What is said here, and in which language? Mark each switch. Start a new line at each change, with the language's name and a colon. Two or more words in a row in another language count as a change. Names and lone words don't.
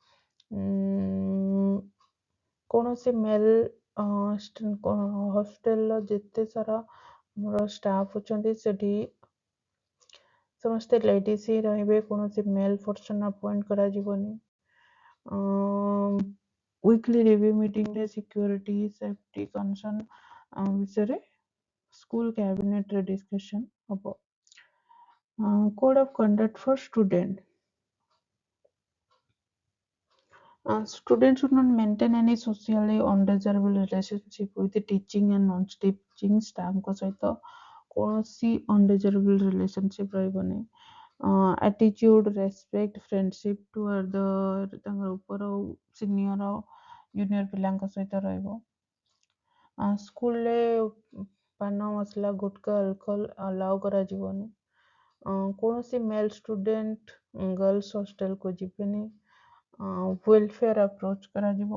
Odia: କୌଣସି
English: male hostelର
Odia: ଯେତେ ସାରା ଆମର ଷ୍ଟାଫ୍ ଅଛନ୍ତି ସେଠି ସମସ୍ତେ ଲେଡିଜ୍ ହିଁ ରହିବେ, କୌଣସି
English: male person appoint
Odia: କରାଯିବନି।
English: weekly review meetingରେ security safety concern
Odia: ବିଷୟରେ
English: school cabinetରେ
Odia: ଡିସ୍କସନ୍ ହବ।
English: code of conduct for student. Students should not maintain any socially undesirable relationship with the teaching and non-teaching staffଙ୍କ
Odia: ସହିତ କୌଣସି
English: undesirable relationship ରହିବନି। attitude, respect, friendship toward
Odia: ତାଙ୍କର ଉପର
English: senior junior
Odia: ପିଲାଙ୍କ ସହିତ ରହିବ। ସ୍କୁଲରେ ପାନ ମସଲା ଗୁଟକା
English: alcohol allow
Odia: କରାଯିବନି। କୌଣସି
English: male student girls hostelକୁ
Odia: ଯିବେନି।
English: welfare approach
Odia: କରାଯିବ।